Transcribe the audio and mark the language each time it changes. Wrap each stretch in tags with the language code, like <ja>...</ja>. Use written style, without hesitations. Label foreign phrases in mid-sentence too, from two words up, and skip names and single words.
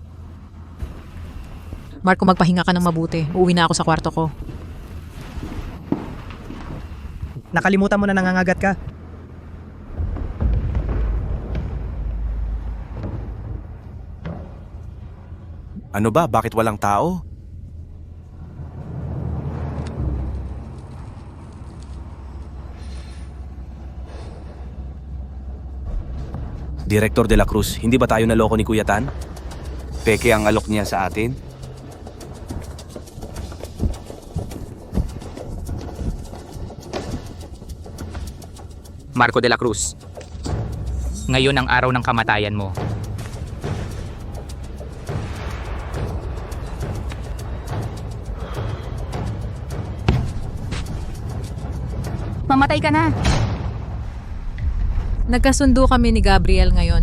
<tl>Marco, magpahinga ka ng mabuti. Uuwi na ako sa kwarto ko. Nakalimutan mo na nangangagat ka. Ano ba? Bakit walang tao? Director de la Cruz, hindi ba tayo naloko ni Kuya Tan? Peke ang alok niya sa atin? Marco de la Cruz, ngayon ang araw ng kamatayan mo. Mamatay ka na. Nagkasundo kami ni Gabriel ngayon.</tl>